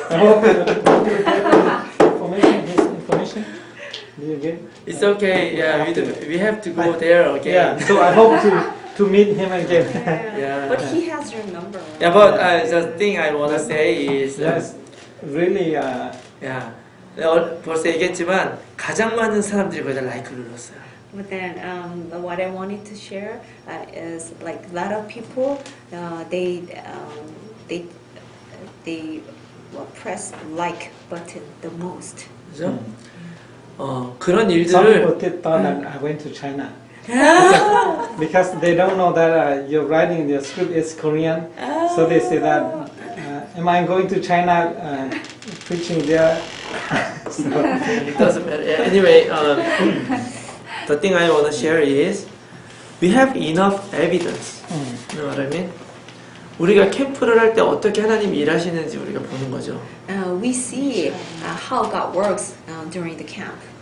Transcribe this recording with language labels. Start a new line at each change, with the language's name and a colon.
English: I hope his information. Do you get? It's okay. Yeah, we have to go there again. Yeah. So I hope to meet him again. Yeah. But he has your number. Right? Yeah, but the thing I want to say is, Yes, really.
Korean: yeah, 벌써 얘기했지만 가장 많은 사람들이 거기다 라이크를 눌렀어요.
English: But then what I wanted to share is like a lot of people they press like button the most.
Korean: 그죠? 그런
English: Some
Korean: 일들을
English: people thought that I went to China because they don't know that your writing in your script is Korean, so they say that am I going to China preaching there? So, it doesn't matter. Yeah, anyway, the thing I want to share is we have enough evidence. You know what I mean?
Korean: 우리가 캠프를 할 때 어떻게 하나님이 일하시는지 우리가 보는 거죠.
English: We see how God works during the camp.